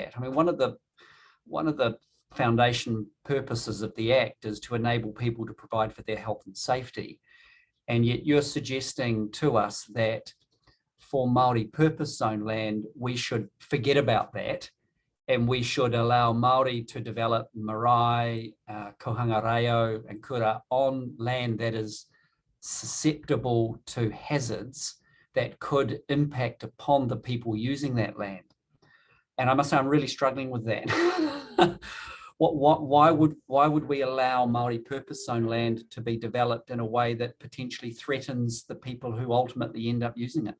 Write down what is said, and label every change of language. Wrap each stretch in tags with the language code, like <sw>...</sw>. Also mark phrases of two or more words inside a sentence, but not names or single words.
<en>I mean, one of the foundation purposes of the Act is to enable people to provide for their health and safety. And yet you're suggesting to us that for Māori purpose zone land, we should forget about that and we should allow Māori to develop marae,</en> <mi>kohanga reo</mi> <en>and kura on land that is susceptible to hazards that could impact upon the people using that land. And I must say, I'm really struggling with that. Why would we allow Māori purpose zone land to be developed in a way that potentially threatens the people who ultimately end up using it?</en>